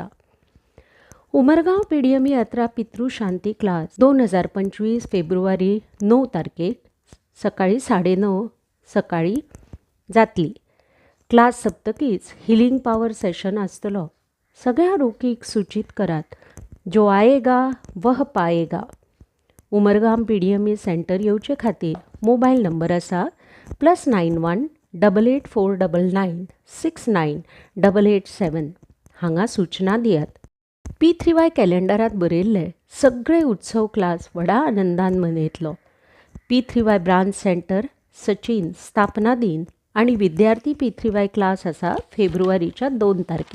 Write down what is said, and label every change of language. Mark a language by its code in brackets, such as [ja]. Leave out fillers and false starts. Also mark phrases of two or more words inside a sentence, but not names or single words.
[kok] उमरगांव PDM यात्रा पितृशांती क्लास 2025 फेब्रुवारी 9 तारखेक सकाळी 9:30 सकाळी जातली. क्लास सोंपतकीच [en] healing power session [kok] आसतलो. सगळ्या रोगीक सूचित करात, [hi] जो आएगा वह पाएगा. [kok] उमरगाम PDM सेंटर येवचे खातीर मोबायल नंबर आसा +91 8849 69 हांगा सूचना दियात. P3Y कॅलेंडरांत बरयल्ले सगळे उत्सव क्लास व्हडा आनंदान मनयतलो. P3Y ब्रांच सेंटर सचिन स्थापना दिन आनी विद्यार्थी P3Y क्लास आसा फेब्रुवारीच्या 2 तारखेक.